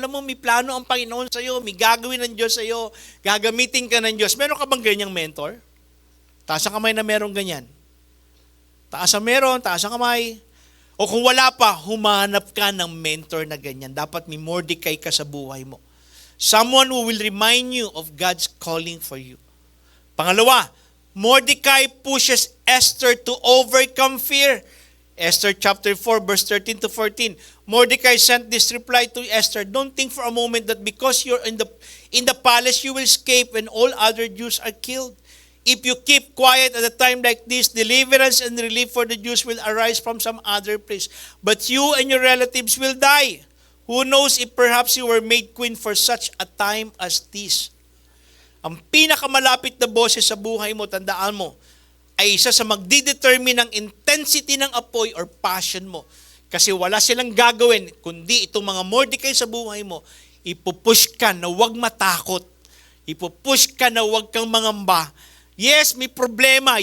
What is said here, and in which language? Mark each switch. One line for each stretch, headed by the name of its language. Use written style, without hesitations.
Filipino: Alam mo, may plano ang Panginoon sa'yo. May gagawin ng Diyos sa'yo. Gagamitin ka ng Diyos. Meron ka bang ganyang mentor? Taas ang kamay na meron ganyan. Taas ang kamay. O kung wala pa, humanap ka ng mentor na ganyan. Dapat may Mordecai ka sa buhay mo.
English: Someone who will remind you of God's calling for you. Pangalawa, Mordecai pushes Esther to overcome fear. Esther chapter 4 verse 13 to 14. Mordecai sent this reply to Esther, "Don't think for a moment that because you're in the palace you will escape when all other Jews are killed. If you keep quiet at a time like this, deliverance and relief for the Jews will arise from some other place. But you and your relatives will die. Who knows if perhaps you were made queen for such a time as this."
Filipino: Ang pinakamalapit na boses sa buhay mo, tandaan mo, ay isa sa magdidetermine ng intensity ng apoy or passion mo. Kasi wala silang gagawin, kundi itong mga Mordecai sa buhay mo, ipupush ka na huwag matakot. Ipupush ka na huwag kang mangamba. Yes, may problema.